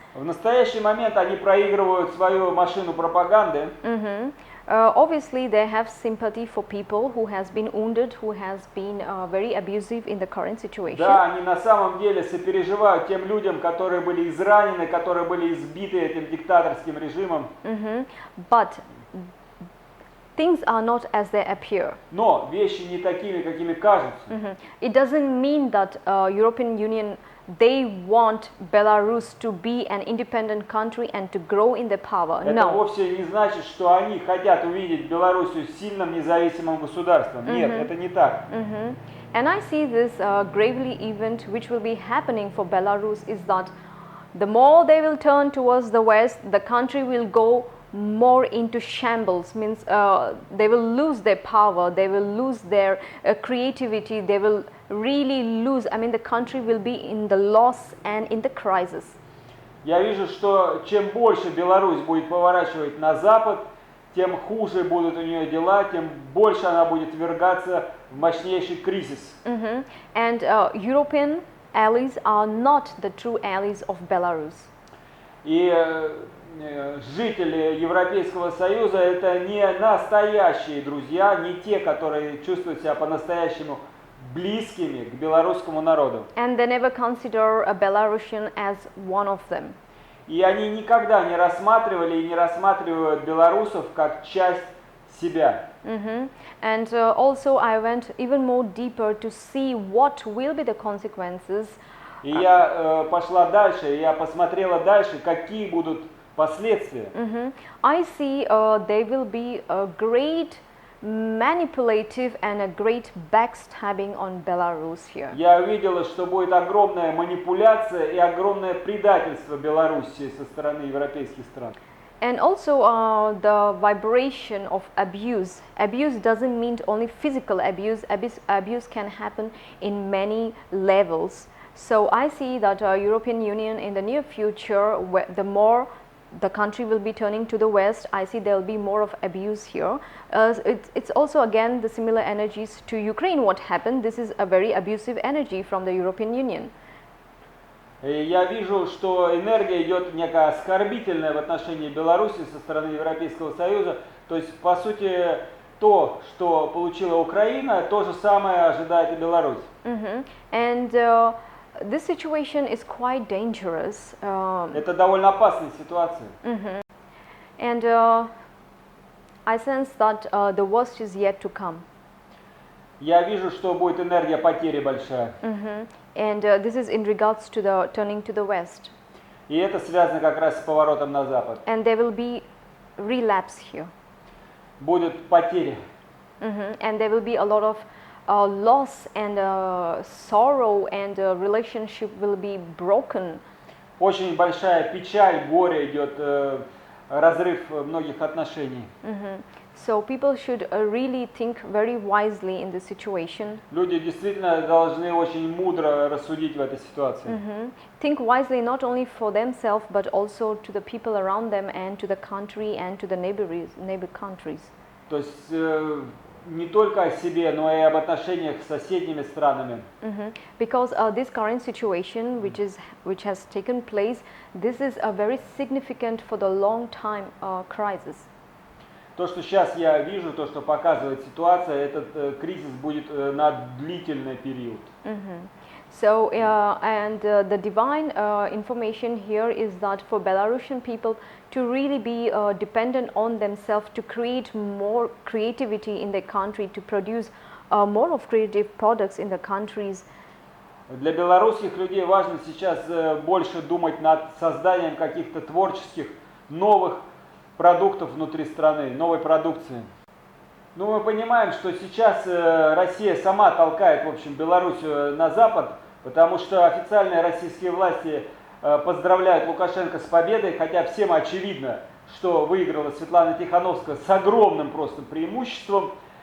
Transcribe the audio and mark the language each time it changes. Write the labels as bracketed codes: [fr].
[ru] В настоящий момент они проигрывают свою машину пропаганды. [en] Obviously, they have sympathy for people who has been wounded, who has been very abusive in the current situation. [ru] Да, они на самом деле сопереживают тем людям, которые были изранены, которые были избиты этим диктаторским режимом. [en] But things are not as they appear. [ru] Но вещи не такими, какими кажутся. [en] It doesn't mean that European Union, they want Belarus to be an independent country and to grow in the power. [ru] Это [en] No. [ru] вовсе не значит, что они хотят увидеть Белоруссию сильным независимым государством. Нет, это не так. [en] And I see this gravely event which will be happening for Belarus is that the more they will turn towards the west, the country will go more into shambles, means they will lose their power, they will lose their creativity, they will really lose, I mean the country will be in the loss and in the crisis. [ru] Я вижу, что чем больше Беларусь будет поворачивать на запад, тем хуже будут у нее дела, тем больше она будет ввергаться в мощнейший кризис. [en] And European allies are not the true allies of Belarus. [ru] И жители Европейского Союза это не настоящие друзья, не те, которые чувствуют себя по-настоящему близкими к белорусскому народу. [en] And they never consider a Belarusian as one of them. [ru] И они никогда не рассматривали и не рассматривают белорусов как часть себя. [en] And also I went even more deeper to see what will be the consequences. [ru] И я пошла дальше, и я посмотрела дальше, какие будут последствия. [en] I see there will be a great manipulative and a great backstabbing on Belarus here. [ru] Я увидела, что будет огромная манипуляция и огромное предательство Беларуси со стороны европейских стран. [en] And also the vibration of abuse. Abuse doesn't mean only physical abuse. Abuse can happen in many levels. So I see that European Union in the near future, the more the country will be turning to the west, I see there will be more of abuse here. It's also again the similar energies to Ukraine. What happened? This is a very abusive energy from the European Union. [ru] Я вижу, что энергия идет некая оскорбительная в отношении Беларуси со стороны Европейского Союза. То есть, по сути, то, что получила Украина, то же самое ожидает и Беларусь. [en] And this situation is quite dangerous. [ru] Это довольно опасная ситуация. [en] And I sense that the worst is yet to come. [ru] Я вижу, что будет энергия потери большая. [en] And this is in regards to the turning to the west. [ru] И это связано как раз с поворотом на запад. [en] And there will be relapse here. [ru] Будут потери. [en] And there will be a lot of loss and sorrow, and relationship will be broken. [ru] Очень большая печаль, горе идет, разрыв многих отношений. [en] So people should really think very wisely in this situation. [ru] Люди действительно должны очень мудро рассудить в этой ситуации. [en] Think wisely not only for themselves but also to the people around them and to the country and to the neighbor countries. [ru] То есть не только о себе, но и об отношениях с соседними странами. [en] Because this current situation which has taken place, this is a very significant for the long time crisis. [ru] То, что сейчас я вижу, то, что показывает ситуация, этот кризис будет на длительный период. [en] So, and the divine information here is that for Belarusian people to really be dependent on themselves, to create more creativity in their country, to produce more of creative products in the countries. [ru] Для белорусских людей важно сейчас больше думать над созданием каких-то творческих новых продуктов внутри страны, новой продукции. Ну, мы понимаем, что сейчас Россия сама толкает, в общем, Белоруссию на запад, потому что официальные российские власти поздравляют Лукашенко с победой, хотя всем очевидно, что выиграла Светлана Тихановская с огромным просто преимуществом.